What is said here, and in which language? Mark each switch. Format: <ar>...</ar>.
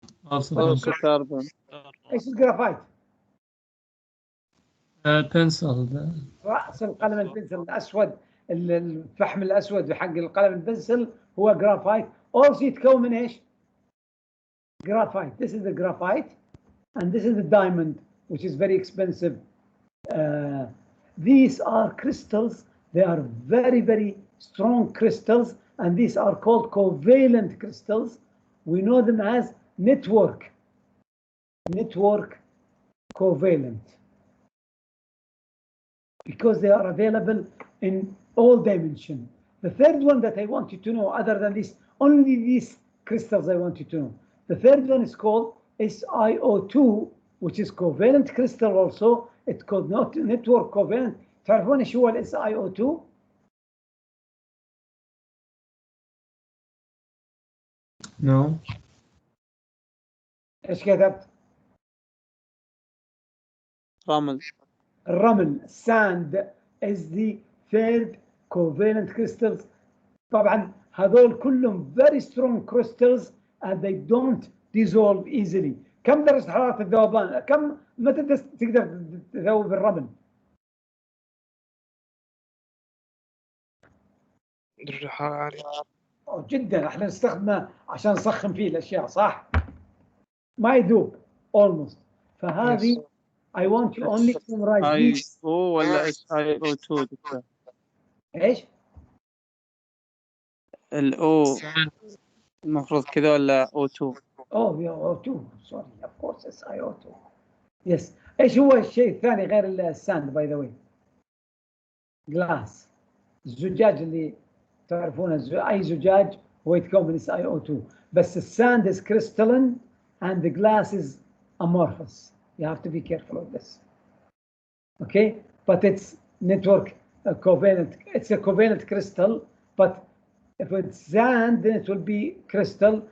<en>Also carbon.</en> <ar>ايش الجرافايت؟</ar> <en>pencil.</en> <ar>رأس القلم البنسل الاسود، الفحم الاسود حق القلم البنسل هو جرافايت.</ar> <en>also</en> <ar>يتكون من ايش؟ graphite.</ar> <en>This is the graphite and this is the diamond, which is very expensive. These are crystals. They are very, very strong crystals, and these are called covalent crystals. We know them as network covalent, because they are available in all dimensions. The third one that I want you to know, other than this, only these crystals I want you to know. The third one is called SiO2, which is covalent crystal also. It's called network covalent.</en> <ar>تعرفون ايش هو ال SiO2؟</ar> <en>No.</en> <ar>ايش كتبت؟ رمل. الرمل.</ar> <en>Sand is the third covalent crystals.</en> <ar>طبعا هذول كلهم</ar> <en>very strong crystals and they don't dissolve easily.</en> <ar>كم درجة حرارة الذوبان؟ كم متى تقدر تذوب الرمل؟ درجة حرارة عالية. جدا. احنا نستخدمه عشان نسخن فيه الاشياء، صح؟ ما يذوب</ar> <en>almost.</en> <ar>فهذه</ar> <en>Yes. I want you only to memorize these.</en> <ar>SiO ولا SiO2 دكتور؟ ايش؟ الأو المفروض كذا ولا O2؟</ar> <en>Oh, yeah, O2. Sorry, of course, SiO2. Yes.</en> <ar>ايش هو الشيء الثاني غير الساند</ar> <en>By the way?</en> <ar>جلاس. الزجاج اللي تعرفونه، اي زجاج هو يتكون من SiO2. بس الساند</ar> <en>is crystalline and the glass is amorphous. You have to be careful of this. Okay, but it's network covalent. It's a covalent crystal, but if it's sand, then it will be crystal.</en>